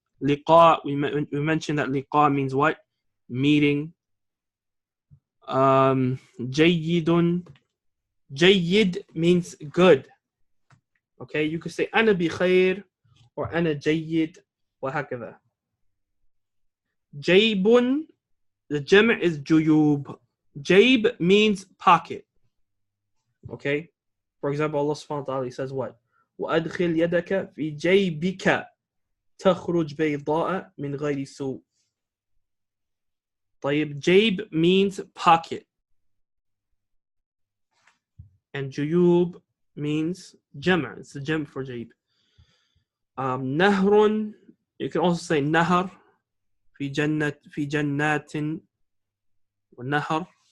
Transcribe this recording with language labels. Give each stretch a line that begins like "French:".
English: لقاء, we mentioned that لقاء means what? Meeting.
Arabic: جيد.
English: جيد means good. Okay, you could say
Arabic: أنا بخير
English: or
Arabic: أنا جيد وهكذا. جيب, the جمع is جيوب.
English: جيب means pocket. Okay, for example, Allah subhanahu wa ta'ala says what?
Arabic: وأدخل يدك في جيبك تخرج بيضاء من غير سوء.
English: طيب, جيب means pocket. And جيوب means جمع. It's the جمع for جيب. نهر, you can also say نهر.
Arabic: في جنات والنهر.